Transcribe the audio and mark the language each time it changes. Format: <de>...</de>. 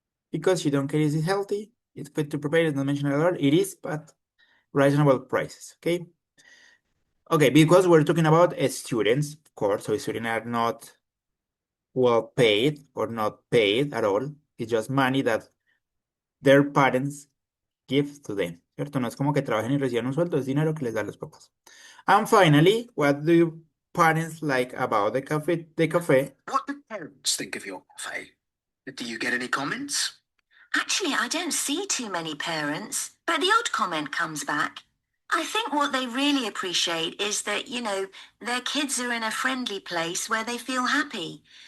<en>Because you don't care is it healthy, it's fit to prepare, it's not mentioned at all, it is, but reasonable prices, okay? Okay, because we're talking about students, of course, so students are not well paid or not paid at all, it's just money that their parents give to them, ¿cierto?</en> <es>No es como que trabajen y reciban un sueldo, es dinero que les dan los papás.</es> <en>And finally, what do you parents like about the cafe? what do parents think of your cafe? Do you get any comments? Actually, I don't see too many parents, but the odd comment comes back. I think what they really appreciate is that, their kids are in a friendly place where they feel happy.</en>